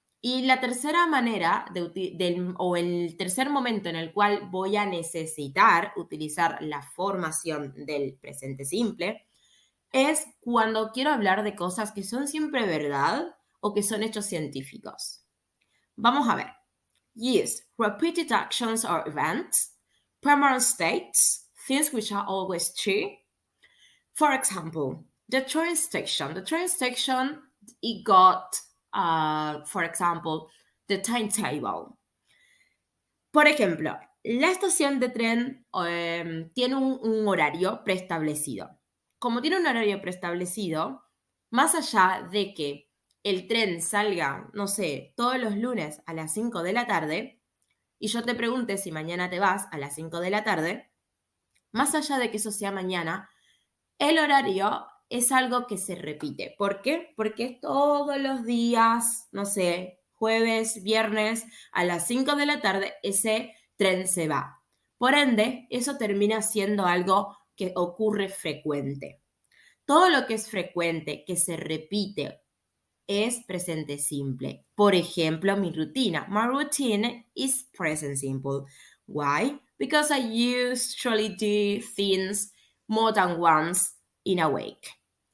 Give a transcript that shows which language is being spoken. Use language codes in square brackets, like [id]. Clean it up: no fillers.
[es] Y la tercera manera o el tercer momento en el cual voy a necesitar utilizar la formación del presente simple es cuando quiero hablar de cosas que son siempre verdad o que son hechos científicos. Vamos a ver. [en] Use repeated actions or events, permanent states, things which are always true. For example, the train station. The train station, it got, for example, the timetable. [es] Por ejemplo, la estación de tren tiene un horario preestablecido. Como tiene un horario preestablecido, más allá de que el tren salga, no sé, todos los lunes a las 5 de la tarde, y yo te pregunte si mañana te vas a las 5 de la tarde, más allá de que eso sea mañana, el horario es algo que se repite. ¿Por qué? Porque todos los días, no sé, jueves, viernes, a las 5 de la tarde, ese tren se va. Por ende, eso termina siendo algo que ocurre frecuente. Todo lo que es frecuente, que se repite, es presente simple. Por ejemplo, mi rutina. [en] My routine is present simple. Why? Because I usually do things more than once in a week.